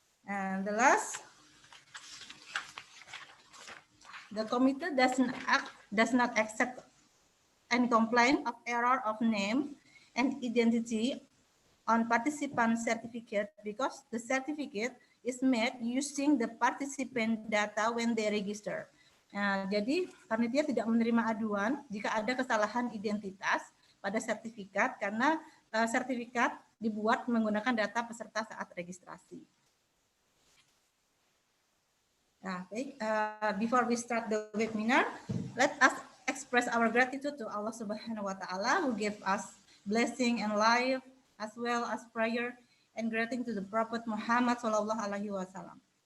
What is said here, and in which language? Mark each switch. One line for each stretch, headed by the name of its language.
English: And the last, the committee does not accept any complaint of error of name and identity on participant certificate because the certificate is made using the participant data when they register.
Indonesian: Nah, jadi panitia tidak menerima aduan jika ada kesalahan identitas pada sertifikat karena sertifikat dibuat menggunakan data peserta saat registrasi. Nah, baik,
English: before we start the webinar, let us express our gratitude to Allah Subhanahu wa Ta'ala who gave us blessing and life as well as prayer and greeting to the Prophet Muhammad Sallallahu Alaihi Wasallam.